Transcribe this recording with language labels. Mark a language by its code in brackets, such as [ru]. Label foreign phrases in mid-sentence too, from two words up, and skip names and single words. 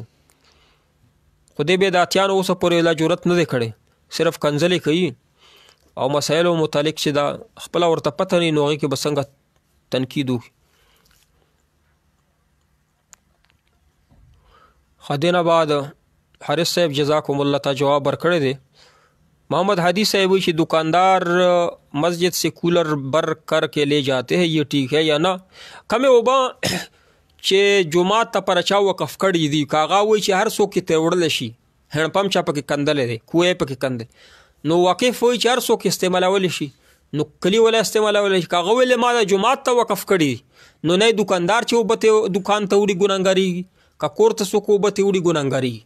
[ps] خو دې بدعتیانو اوسه پورې لا جرأت نه دی کړی صرف کنځلې کوي او مسایلو متعلق چې دا خپله ورته پته نه وي نو هغې کې به څنګه تنقید وکړي. دې نه بعد حارث صاحب [ar] جزاکم الله [ps] ته جواب ورکړی دی. [ur] محمد حدیث صاحب [ps] وایي چې [ur] دکاندار مسجد سے کولر بر کر کے لے جاتے ہیں یہ ٹھیک ہے یا نہ. [ps] کمې اوبه چې جومات ته پر چا وقف کړي دي که هغه وایي چې هر څوک یې ترې وړلی شي [en] hand pump [ps] چا پکې کندلی دی کوه یې پکې کندلی نو واقف وایي چې هر څوک استعمالولی شي نو کلي ولا استعمالولی شي. که هغه ویلې ما د جومات ته وقف کړي نو نه دکاندار چې اوبه دکان ته وړي ګناهګارېږي که کور ته څوک اوبه ته وړي ګناهګارېږي.